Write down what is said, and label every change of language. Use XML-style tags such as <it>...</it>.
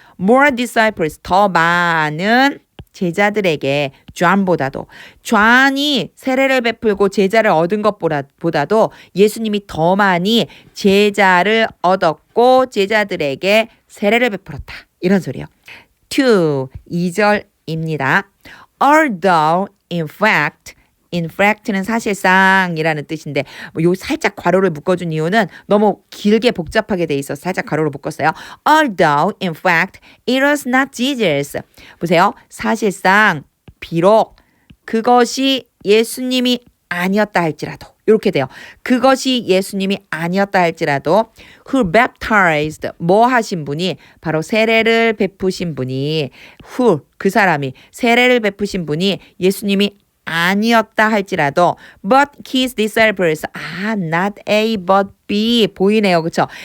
<ko>More disciples 더 많은 제자들에게 John보다도 John이 세례를 베풀고 제자를 얻은 것보다도 예수님이 더 많이 제자를 얻었고 제자들에게 세례를 베풀었다. 이런 소리예요. 2절입니다. Although in fact는 사실상이라는 뜻인데 요 살짝 괄호를 묶어준 이유는 너무 길게 복잡하게 돼 있어서 살짝 괄호를 묶었어요.</ko> <en>Although in fact it was not Jesus.</en> <ko>보세요. 사실상 비록 그것이 예수님이 아니었다 할지라도 이렇게 돼요. 그것이 예수님이 아니었다 할지라도</ko> <en>who baptized</en> <ko>뭐 하신 분이 바로 세례를 베푸신 분이 그 사람이 세례를 베푸신 분이 예수님이 아니었다 할지라도</ko> <en>but his disciples not A but B</en> <ko>보이네요. 그렇죠?</ko>